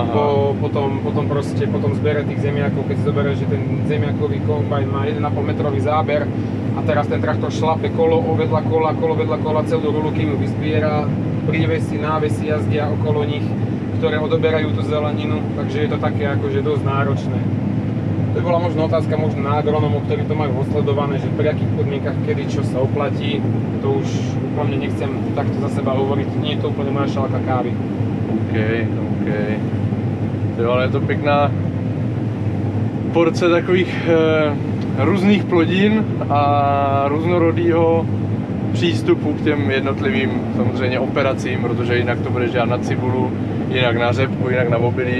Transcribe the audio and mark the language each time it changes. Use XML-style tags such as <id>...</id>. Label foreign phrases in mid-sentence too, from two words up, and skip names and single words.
<sk>Potom zbere tých zemiakov, keď si zoberieš, že ten zemiakový kombajn má 1,5 metrový záber a teraz ten traktor šlape kolo vedľa kola, celú rulu, kým ju vyzbiera, prívesy, návesy jazdia okolo nich, ktoré odoberajú tú zeleninu, takže je to také akože dosť náročné. To by bola možno otázka na agronomov, ktorí to majú osledované, že pri akých podmienkach, kedy čo sa oplatí. To už úplne nechcem takto za seba hovoriť, nie je to úplne moja šálka kávy. OK.</sk> <cs>Ale je to pěkná porce takových různých plodin a různorodého přístupu k těm jednotlivým samozřejmě operacím, protože jinak to budeš dělat na cibulu, jinak na řepku, jinak na obilí.</cs>